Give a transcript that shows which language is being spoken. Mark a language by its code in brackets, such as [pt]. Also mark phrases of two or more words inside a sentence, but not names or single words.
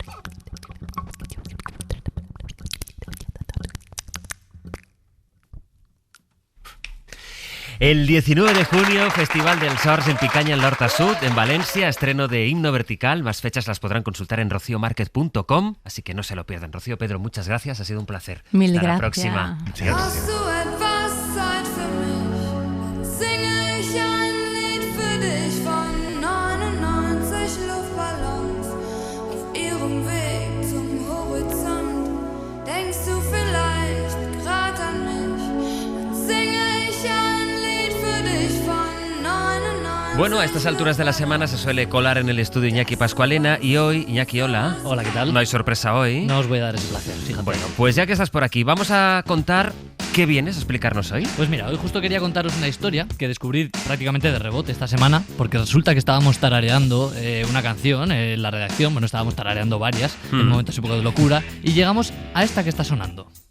[es] El 19 de junio, Festival del Sors en Picaña, en la Horta Sud, en Valencia, estreno de Himno Vertical. Más fechas las podrán consultar en rociomarquez.com, así que no se lo pierdan. Rocío, Pedro, muchas gracias, ha sido un placer. Mil Hasta gracias. la próxima. [de] Hast du etwas Zeit für mich? Singe ich ein Lied für dich von 99 Luftballons auf ihrem Weg zum Horizont. Denkst du vielleicht grad an mich? Dann singe ich ein Lied für dich von 99. [es] Bueno, a estas alturas de la semana se suele colar en el estudio Iñaki Pascualena y hoy, Iñaki, hola. Hola, ¿qué tal? No hay sorpresa hoy. No os voy a dar ese placer, fíjate. Bueno, pues ya que estás por aquí, vamos a contar qué vienes a explicarnos hoy. Pues mira, hoy justo quería contaros una historia que descubrí prácticamente de rebote esta semana, porque resulta que estábamos tarareando una canción en la redacción, bueno, estábamos tarareando varias, en momentos un poco de locura, y llegamos a esta que está sonando.